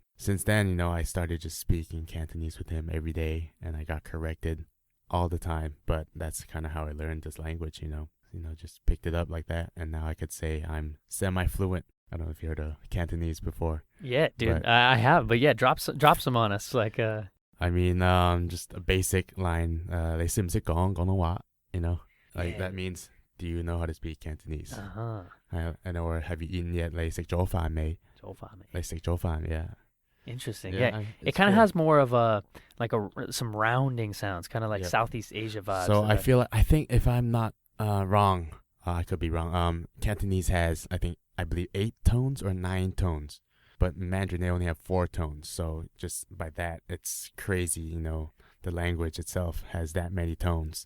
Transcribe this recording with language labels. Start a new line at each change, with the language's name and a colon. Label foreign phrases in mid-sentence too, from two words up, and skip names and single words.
English: Since then, I started just speaking Cantonese with him every day, and I got corrected all the time, but that's kind of how I learned this language, just picked it up like that, and now I could say I'm semi-fluent. I don't know if you heard of Cantonese before. Yeah, dude, I have, but yeah, drop some on us, like just a basic line,
Cantonese: 你識唔識講廣東話?
English: That means, do you know how to speak Cantonese? Or have you eaten yet?
Cantonese: 你食咗飯未? 你食咗飯,
English: yeah. Interesting. Yeah, it kind of has more of some rounding sounds, kind of like Southeast Asia vibes. So I think if I'm not wrong, I could be wrong. Cantonese has, I believe 8 tones or 9 tones. But Mandarin, they only have 4 tones. So just by that, it's crazy, the language itself has that many tones.